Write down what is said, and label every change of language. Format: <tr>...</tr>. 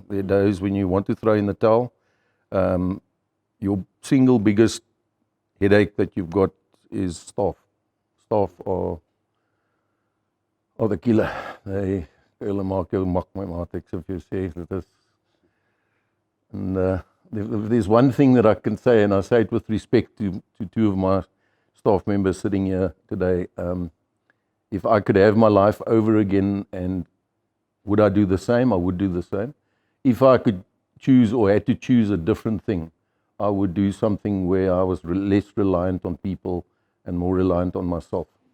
<en>There are days when you want to throw in the towel. Your single biggest headache that you've got is staff. Staff are the killer.</en> <af>Hulle maak jou mak, my maat, ek sê vir jou sê, dit is.</af> <en>And there's one thing that I can say, and I say it with respect to two of my staff members sitting here today. If I could have my life over again, and would I do the same? I would do the same. If I could choose or had to choose a different thing, I would do something where I was less reliant on people and more reliant on myself.</en>